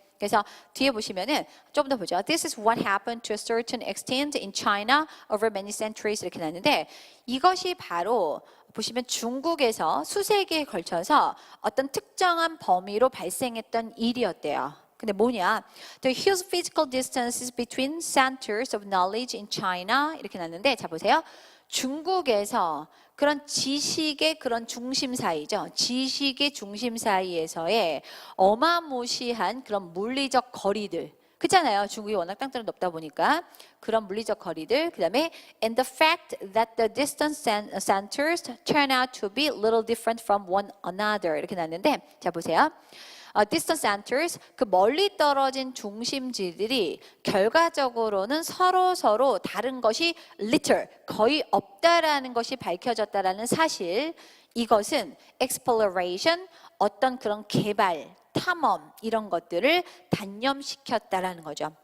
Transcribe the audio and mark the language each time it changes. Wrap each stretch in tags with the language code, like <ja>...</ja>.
<ko>그래서 뒤에 보시면은 좀 더 보죠.</ko> <en>This is what happened to a certain extent in China over many centuries</en> <ko>이렇게 나왔는데 이것이 바로 보시면 중국에서 수세기에 걸쳐서 어떤 특정한 범위로 발생했던 일이었대요. 근데 뭐냐?</ko> <en>The huge physical distances between centers of knowledge in China</en> <ko>이렇게 나왔는데 자 보세요. 중국에서 그런 지식의 그런 중심 사이죠. 지식의 중심 사이에서의 어마무시한 그런 물리적 거리들. 그렇잖아요. 중국이 워낙 땅덩이 높다 보니까 그런 물리적 거리들. 그다음에</ko> <en>and the fact that the distant centers turn out to be little different from one another</en> <ko>이렇게 나왔는데 자 보세요. distant centers 그 멀리 떨어진 중심지들이 결과적으로는 서로 다른 것이 little 거의 없다라는 것이 밝혀졌다라는 사실 이것은 exploration 어떤 그런 개발 탐험 이런 것들을 단념시켰다라는 거죠.</ko>